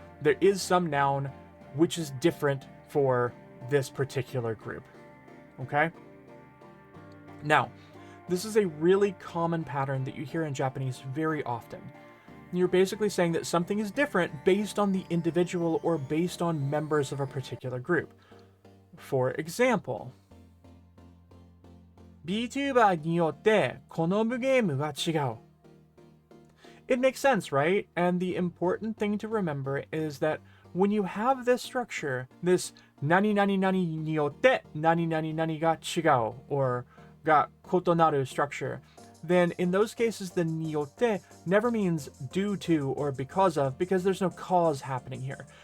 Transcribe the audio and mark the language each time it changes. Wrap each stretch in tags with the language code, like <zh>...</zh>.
<en>There is some noun which is different for this particular group. Okay? Now, this is a really common pattern that you hear in Japanese very often. You're basically saying that something is different based on the individual or based on members of a particular group. For example,</en> <ja>VTuber によって好むゲームが違う.</ja> <en>It makes sense, right? And the important thing to remember is that when you have this structure, this</en> <ja>何々々によって何々々が違う</ja> <en>or</en> <ja>が異なる</ja> <en>structure, then in those cases the niyotte never means due to or because of, because there's no cause happening here.</en>